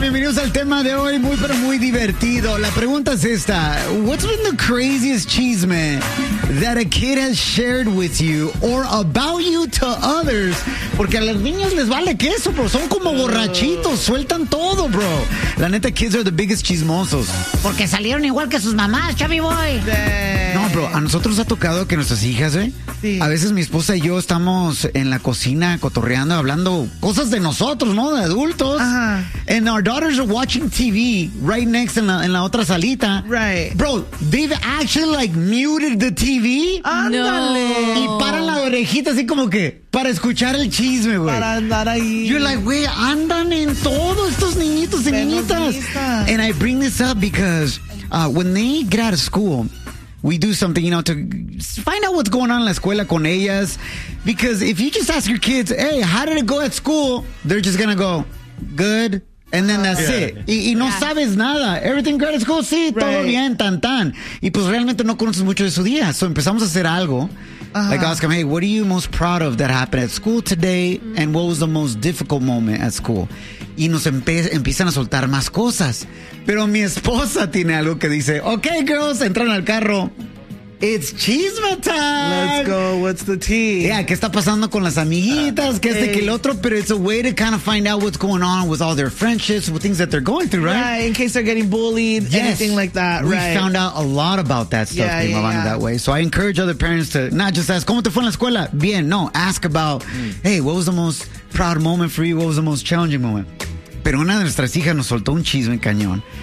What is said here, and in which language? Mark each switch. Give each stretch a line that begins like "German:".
Spanish: Bienvenidos al tema de hoy, muy pero muy divertido. La pregunta es esta:
English: what's been the craziest chisme that a kid has shared with you or about you to others?
Spanish: Porque a las niñas les vale queso, bro. Son como borrachitos, sueltan todo, bro. La neta,
English: kids are the biggest
Spanish: chismosos. Porque salieron igual que sus mamás, Chubby Boy. Sí. No, bro, a nosotros ha tocado que nuestras hijas, ¿eh? Sí. A veces mi esposa y yo estamos en la cocina cotorreando, hablando cosas de nosotros, ¿no? De adultos.
English: Ajá. And our daughters are watching TV right next in
Spanish: la otra salita.
English: Right. Bro, they've actually like muted the TV.
Spanish: ¡Ándale! No. Y paran la orejita así como que para escuchar el chisme, güey. Para andar ahí.
English: You're like,
Spanish: güey, andan en todo estos niñitos y menos niñitas. Vista.
English: And I bring this up because when they get out of school, we do something, you know, to find out what's going on in
Spanish: la escuela con ellas.
English: Because if you just ask your kids, hey, how did it go at school? They're just going to go, good. And then that's it.
Spanish: Y no sabes nada.
English: Everything great at school.
Spanish: Sí, right. Todo bien, tan, tan. Y pues realmente no conoces mucho de su día. So empezamos a hacer algo. Uh-huh.
English: Like ask them, hey, what are you most proud of that happened at school today? Mm-hmm. And what was the most difficult moment at school?
Spanish: Y nos empiezan a soltar más cosas. Pero mi esposa tiene algo que dice,
English: okay, girls,
Spanish: entran al carro.
English: It's chisme time. Let's go. What's the tea?
Spanish: Yeah, ¿qué está pasando con las amiguitas? ¿Qué este, qué el otro?
English: But it's a way to kind of find out what's going on with all their friendships, with things that they're going through, right? Yeah, in case they're getting bullied, yes. Anything like that, we right? We found out a lot about that stuff, yeah, yeah, yeah. That way. So I encourage other parents to not just ask,
Spanish: ¿cómo te fue en la escuela? Bien.
English: No, ask about, hey, what was the most proud moment for you? What was the most challenging moment?
Spanish: Pero una de nuestras hijas nos soltó un chisme cañón.